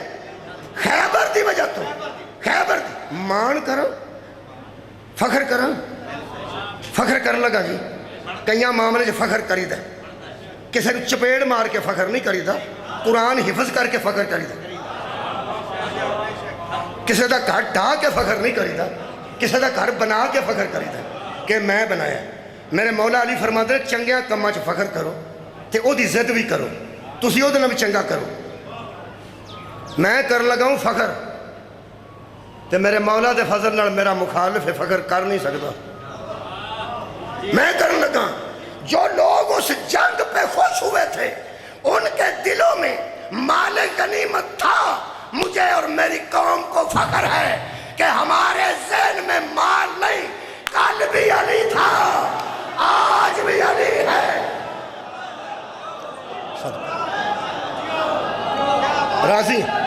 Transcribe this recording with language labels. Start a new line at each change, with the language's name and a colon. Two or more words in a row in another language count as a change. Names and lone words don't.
Punjabi: خیبر دی وجہ تو، خیبر دی مان کرو، فخر کرن لگا جی، کئی معاملے فخر کریدا کسی کو چپیڑ مار کے فخر نہیں کریدا قرآن حفظ کر کے فخر کریدا کسی دا گھر ڈھا کے فخر نہیں کریدا کسی دا گھر بنا کے فخر کریدا کہ میں بنایا
Urdu: میرے مولا علی فرماتے ہیں
Punjabi: چنگیاں کماں چ فخر کرو تے او دی ضد بھی کرو تسی او دے نال بھی چنگا کرو میں کر لگاؤں فخر تے میرے مولا دے فضل نال میرا مخالف فخر کر نہیں سکتا میں کرنے لگا
Urdu: جو لوگ اس جنگ پہ خوش ہوئے تھے ان کے دلوں میں مال غنیمت تھا مجھے اور میری قوم کو فخر ہے کہ ہمارے ذہن میں مال نہیں کل بھی علی تھا آج بھی علی ہے راضی